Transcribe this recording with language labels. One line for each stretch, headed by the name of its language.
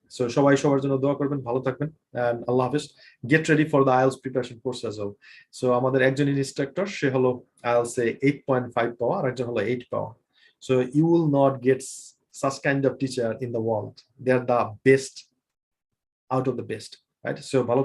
Bangla: So সবাই সবার জন্য দোয়া করবেন, ভালো থাকবেন, and আল্লাহ হাফেজ।
English: Get ready for the IELTS preparation course as well.
Bangla: So আমাদের একজন ইনস্ট্রাক্টর, সে হলো IELTS 8.5 পাওয়া, আর একজন হলো 8 পাওয়া।
English: So you will not get such kind of teacher in the world. They are the best out of the best, right? So ভালো